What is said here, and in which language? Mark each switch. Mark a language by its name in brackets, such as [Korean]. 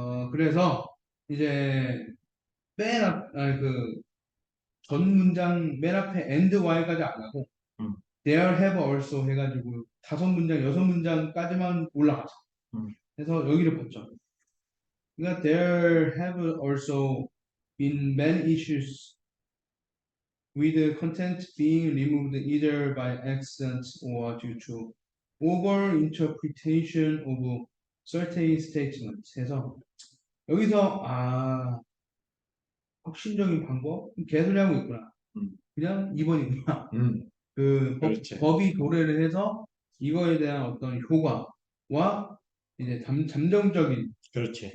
[Korean] 그래서 이제 아니, 전 문장 맨 앞에 [English] and while [Korean] 까지 안 하고 음, [English] there have also [Korean] 해가지고 5문장, 6문장까지만 올라가죠. 음, 그래서 여기를 봤죠. 그러니까 [English] there have also been many issues with the content being removed either by accident or due to over-interpretation of certain statements. [Korean] 해서 여기서 혁신적인 방법? 개소리 하고 있구나. 음, 그냥 2번이구나. 음. 그렇지. 법이 도래를 해서 이거에 대한 어떤 효과와 이제 잠정적인 그렇지.